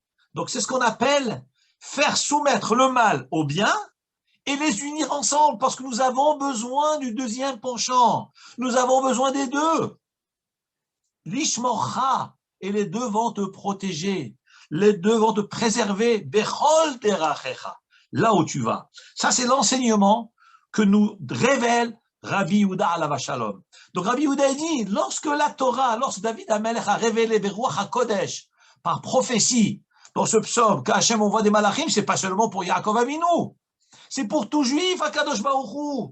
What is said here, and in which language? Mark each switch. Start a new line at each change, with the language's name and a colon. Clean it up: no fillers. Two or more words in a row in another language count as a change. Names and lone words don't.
French: Donc c'est ce qu'on appelle faire soumettre le mal au bien et les unir ensemble, parce que nous avons besoin du deuxième penchant. Nous avons besoin des deux. Lishmorcha, et les deux vont te protéger. Les deux vont te préserver.
Hebrew: בכל דרכיך,
French: là où tu vas. Ça, c'est l'enseignement que nous révèle Rabbi Yehuda
Hebrew: עליו השלום.
French: Donc Rabbi Yehuda dit, lorsque la Torah, lorsque David HaMelech a révélé
Hebrew: ברוח הקודש,
French: par prophétie, dans ce psaume, qu'Hachem envoie des malachim, c'est pas seulement pour Yaakov Avinu, c'est pour tout juif, HaKadosh Baruch Hu.